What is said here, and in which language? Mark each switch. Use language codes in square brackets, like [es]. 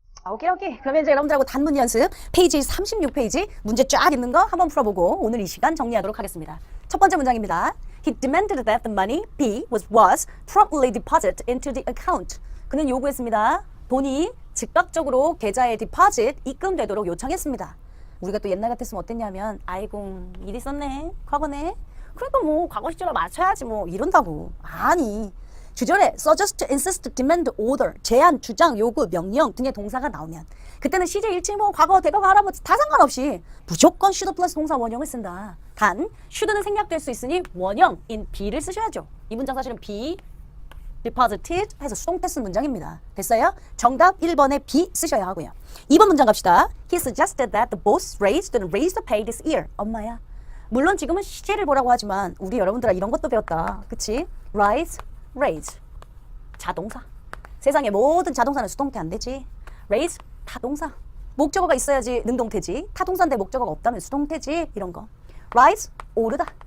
[ko] 오케이. 그러면 이제 여러분들하고 단문 연습 페이지 36페이지 문제 쫙 있는 거 한번 풀어보고 오늘 이 시간 정리하도록 하겠습니다. 첫 번째 문장입니다. [en] He demanded that the money B was promptly deposited into the account. [ko] 그는 요구했습니다. 돈이 즉각적으로 계좌에 deposit 입금되도록 요청했습니다. 우리가 또 옛날 같았으면 어땠냐면 아이고 일 있었네 과거네 그러니까 뭐 과거 시절에 맞춰야지 뭐 이런다고. 아니 주절에 suggest, insist, demand, order, 제안, 주장, 요구, 명령 등의 동사가 나오면 그때는 시제 일치 뭐 과거, 대거, 할아버지 다 상관없이 무조건 should 플러스 동사 원형을 쓴다. 단 should는 생략될 수 있으니 원형인 B를 쓰셔야죠. 이 문장 사실은 B, deposited 해서 수동태 쓴 문장입니다. 됐어요? 정답 1번에 B 쓰셔야 하고요. 2번 문장 갑시다. [en] He suggested that the boss raise the pay this year. [ko] 엄마야. 물론 지금은 시제를 보라고 하지만 우리 여러분들아 이런 것도 배웠다. 그치? raise 자동사. 세상의 모든 자동사는 수동태 안 되지. raise 타동사. 목적어가 있어야지 능동태지. 타동사인데 목적어가 없다면 수동태지. 이런 거. rise 오르다.